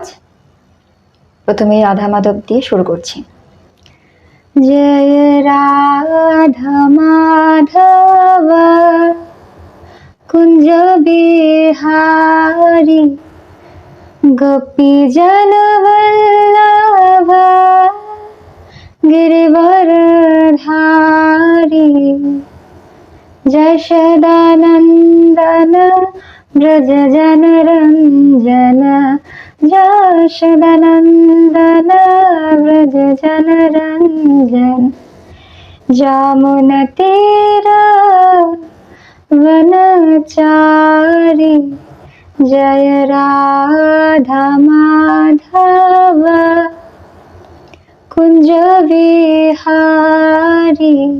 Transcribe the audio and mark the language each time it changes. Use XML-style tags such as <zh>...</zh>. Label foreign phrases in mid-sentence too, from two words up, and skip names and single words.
<bn>প্রথমেই রাধা মাধব দিয়ে শুরু করছি।</bn> <hi>जय राधा माधव कुंज बिहारी गोपी जन वल्लभ गिरिवरधारी यशोदानंदन ब्रज जनरंजन यशोदानंदन ब्रज जनरंजन जामुनतीरा वनचारी जय राधा माधव कुंज विहारी।</hi>